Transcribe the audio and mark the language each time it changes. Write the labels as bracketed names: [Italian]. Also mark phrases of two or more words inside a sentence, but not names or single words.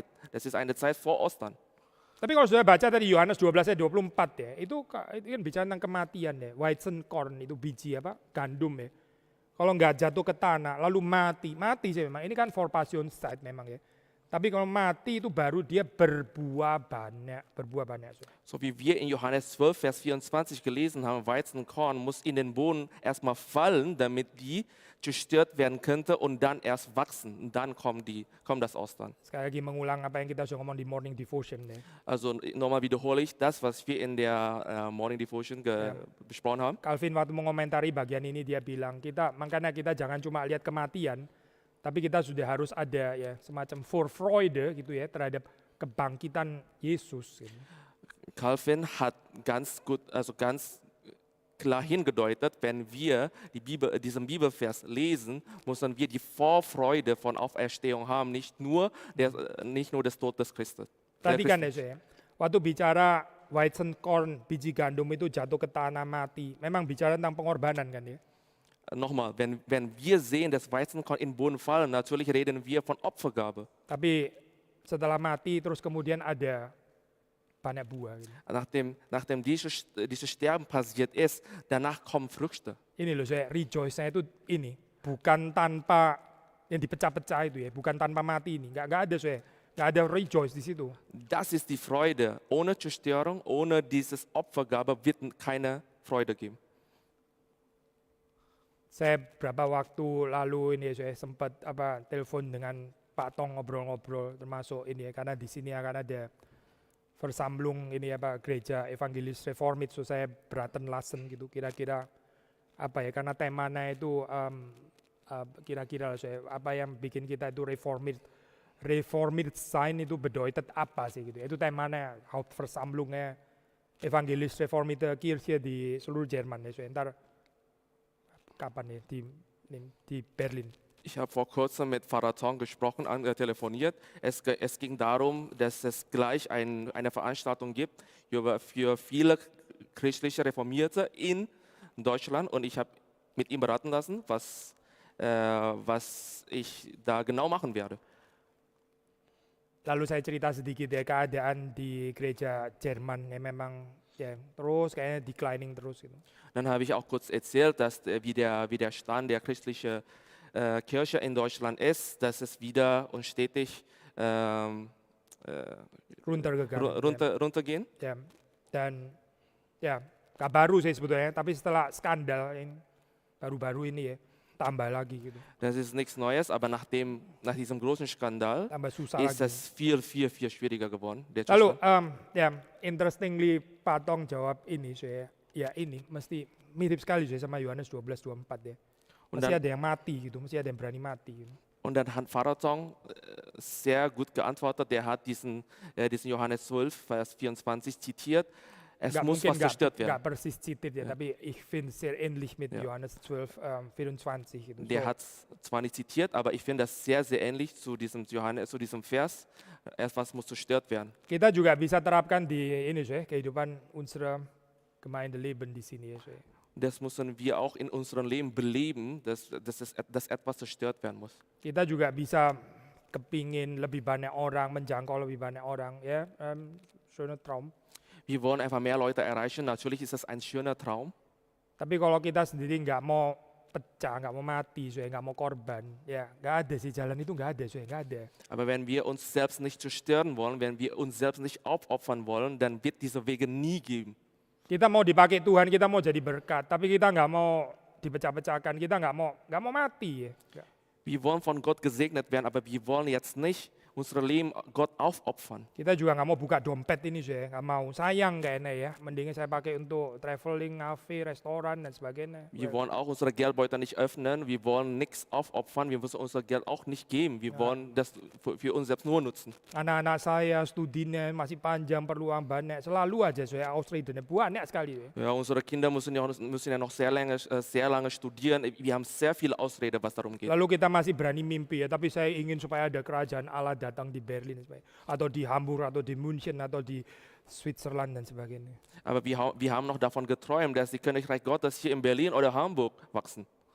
[German] Das ist eine Zeit vor Ostern. [Indonesian] Tapi kalau sudah baca tadi Yohanes 12 ayat 24 ya, itu kan bicara tentang kematian ya. Weizenkorn itu biji apa? Gandum ya. Kalau nggak jatuh ke tanah, lalu mati sih memang. Ini kan [English] for passion side [Indonesian] memang ya. Tapi kalau mati itu baru dia berbuah banyak. [German] So wie wir in Johannes 12, Vers 24 gelesen haben, Weizenkorn muss in den Boden erstmal fallen, damit die zerstört werden könnte und dann erst wachsen. Und dann kommt das Ostern. [Indonesian] Sekali lagi mengulang apa yang kita sudah ngomong di Morning Devotion ya. [German] Also nochmal wiederhole ich das, was wir in der Morning Devotion besprochen haben. [Indonesian] Calvin waktu mengomentari bagian ini dia bilang, makanya kita jangan cuma lihat kematian, tapi kita sudah harus ada ya semacam Vorfreude gitu ya terhadap kebangkitan Yesus. Gitu. [German] Calvin hat ganz klar hingedeutet, wenn wir diesen Bibelvers lesen, müssen wir die Vorfreude von Auferstehung haben, nicht nur des Todes Christus. [Indonesian] Tadi kan ya saya, waktu bicara Weizenkorn, biji gandum itu jatuh ke tanah mati, memang bicara tentang pengorbanan kan ya. [German] Nochmal, wenn wir sehen, dass Weizenkorn in den Boden fallen, natürlich reden wir von Opfergabe. [Indonesian] Tapi setelah mati terus kemudian ada banyak buah. Gitu. [German] Nachdem dieses Sterben passiert ist, danach kommen Früchte. [Indonesian] Ini loh saya rejoice-nya itu ini, bukan tanpa yang dipecah-pecah itu ya, bukan tanpa mati ini, nggak ada rejoice di situ. [German] Das ist die Freude. Ohne Zerstörung, ohne dieses Opfergabe wird keine Freude geben. [Indonesian] Saya berapa waktu lalu ini saya sempat telepon dengan Pak Tong ngobrol-ngobrol termasuk ini ya, karena di sini akan ada Versammlung ini gereja evangelis reformit, so saya [German] beraten lassen [Indonesian] gitu kira-kira apa ya, karena temanya itu kira-kira saya apa yang bikin kita itu reformit sign itu bedeutet apa sih gitu. Itu temanya Hauptversammlungnya evangelis reformit Kirche di seluruh Jerman ya, so entar kapan ya di Berlin. [German] Ich habe vor kurzem mit Pfarrer Tong gesprochen, telefoniert. Es ging darum, dass es gleich eine Veranstaltung gibt für viele christliche Reformierte in Deutschland. Und ich habe mit ihm beraten lassen, was ich da genau machen werde. [Indonesian] Lalu saya cerita sedikit ya keadaan di gereja Jerman yang memang ya terus kayaknya declining terus gitu. [German] Dann habe ich auch kurz erzählt, dass wie der Stand der christlichen Kirche in Deutschland ist, dass es wieder und stetig runtergehen. [Indonesian] Ya, dan ya gak baru sih sebetulnya, tapi setelah skandal yang baru-baru ini ya tambah lagi gitu. [German] Das ist nichts Neues, aber nach diesem großen Skandal ist es viel schwieriger geworden. [Indonesian] Lalu ya interestingly Pak Tong jawab ini saya, ya ini mesti mirip sekali saya sama Yohanes 12:24 ya. Masih ada yang mati gitu, masih ada yang berani mati. Gitu. [German] Und dann hat Pfarrer Tong sehr gut geantwortet. Der hat diesen Johannes 12, Vers 24 zitiert. Es [Indonesian] Nggak [German] muss [Indonesian] mungkin [German] was zerstört [Indonesian] nggak [German] werden. persis zitiert [Indonesian] ya, tapi [German] ich finde sehr ähnlich mit Ja. [Indonesian] Johannes 12, 24 gitu. [German] Der hat es zwar nicht zitiert, aber ich finde das sehr, sehr ähnlich zu diesem Johannes, zu diesem Vers. Etwas muss zerstört werden. [Indonesian] Kita juga bisa terapkan di ini sih, kehidupan [German] unserer Gemeindeleben [Indonesian] di sini ya sih. [German] Das müssen wir auch in unserem Leben beleben, dass etwas zerstört werden muss. [Indonesian] Kita juga bisa kepingin lebih banyak orang, menjangkau lebih banyak orang ya, [German] schöner Traum. Wir wollen einfach mehr Leute erreichen. Natürlich ist das ein schöner Traum. [Indonesian] Tapi kalau kita sendiri nggak mau pecah, nggak mau mati, nggak mau korban, ya nggak ada sih jalan itu nggak ada, nggak ada. [German] Aber wenn wir uns selbst nicht zerstören wollen, wenn wir uns selbst nicht aufopfern wollen, dann wird diese Wege nie geben. [Indonesian] Kita mau dipakai Tuhan, kita mau jadi berkat, tapi kita nggak mau dipecah-pecahkan, kita nggak mau mati. Ya. [German] Wir wollen von Gott gesegnet werden, aber wir wollen jetzt nicht unser Leben Gott aufopfern. [Indonesian] Kita juga nggak mau buka dompet ini sih, nggak mau. Sayang kayaknya ya, mendingan saya pakai untuk traveling, cafe, restoran dan sebagainya. [German] Wir wollen auch unsere Geldbeutel nicht öffnen, wir wollen nichts aufopfern, wir müssen unser Geld auch nicht geben. Wir wollen das für uns selbst nur nutzen. [Indonesian] Anak-anak saya studinya masih panjang, perlu uang banyak, selalu aja saya Ausreden banyak sekali. [German] Ja, unsere Kinder müssen ja noch sehr lange studieren. Wir haben sehr viele Ausreden, was darum geht. [Indonesian] Lalu kita masih berani mimpi ya, tapi saya ingin supaya ada kerajaan Allah datang di Berlin atau di Hamburg atau di München atau di Switzerland dan sebagainya. [German] Aber wir haben noch davon geträumt, dass die Königreich Gottes hier in Berlin oder Hamburg wachsen.